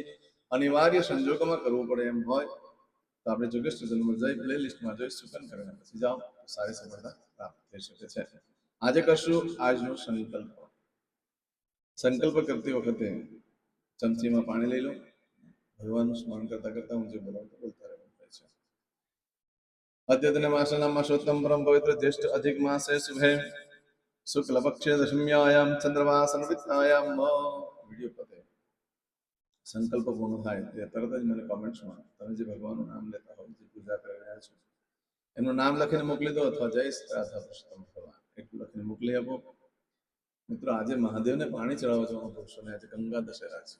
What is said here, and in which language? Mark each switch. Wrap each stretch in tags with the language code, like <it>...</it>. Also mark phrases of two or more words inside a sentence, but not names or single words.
<gu>અનિવાર્ય સંજોગોમાં કરવું પડે એમ હોય તો આપણે જોગેશ ચેનલમાં જઈ પ્લે લિસ્ટમાં જોઈ સુકન કરીને પછી જાઓ તો સારી સફળતા પ્રાપ્ત થઈ શકે છે. આજે કરશું આજનો સંકલ્પ. સંકલ્પ કરતી વખતે ચમચીમાં પાણી લઈ લો. ભગવાનનું સ્મરણ કરતા કરતા હું જે બોલાવતો બોલતા રહેવાનું છે.</gu> <sa>अद्यतन मासनाम मासोत्तम परम पवित्र ज्येष्ठ अधिक मासे शुभे शुक्ल पक्षे दशम्यायाम चंद्रमासनवितायाम</sa> <gu>वीडियो पते संकल्प पूर्ण થાય તે તરત જ મને કોમેન્ટ્સમાં તમે જે ભગવાનનું નામ લેતા હો જે પૂજા કરી રહ્યા છો એનું નામ લખીને મોકલી દો અથવા જય રાધા પુરુષોત્તમ ભગવાન એટલું લખીને મોકલી આપો. મિત્રો આજે મહાદેવને પાણી ચડાવવા જવાનું પુરુષોને આજે ગંગા દશેરા છે.</gu>